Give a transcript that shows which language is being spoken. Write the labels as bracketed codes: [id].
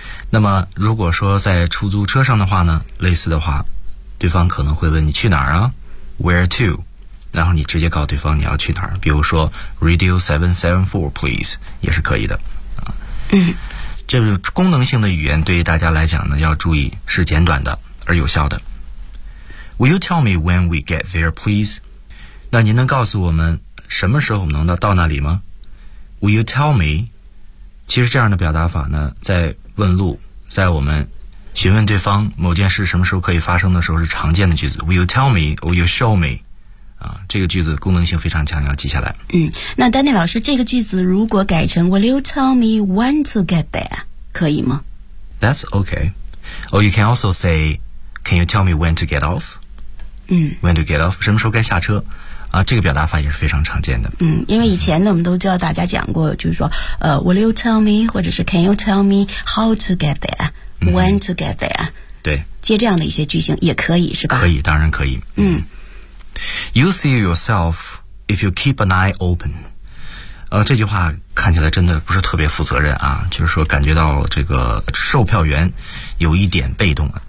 [zh] 那么如果说在出租车上的话呢，类似的话对方可能会问你去哪儿啊， [en] where to， [zh] 然后你直接告诉对方你要去哪儿，比如说 [en] Radio 774 please [zh] 也是可以的。这个功能性的语言对于大家来讲呢，要注意是简短的而有效的。 [en] Will you tell me when we get there, please? [zh] 那您能告诉我们什么时候能到那里吗 ？ [en] Will you tell me? [zh] 其实这样的表达法呢，在问路，在我们询问对方某件事什么时候可以发生的时候是常见的句子。 [en] Will you tell me? Will you show me? [zh] 这个句子功能性非常强，要记下来。那丹尼老师，这个句子如果改成 [en] Will you tell me when to get there [zh] 可以吗？ [en] That's okay. Or you can also say Can you tell me when to get off? When to get off [zh] 什么时候该下车啊，这个表达法也是非常常见的。因为以前呢，我们都知道大家讲过，就是说 [en] Will you tell me [zh] 或者是 [en] Can you tell me how to get there? When to get there? [zh] 对，接这样的一些句型也可以是吧？可以，当然可以。 [en] You see yourself if you keep an eye open. [zh] 这句话看起来真的不是特别负责任啊，就是说感觉到这个售票员有一点被动啊，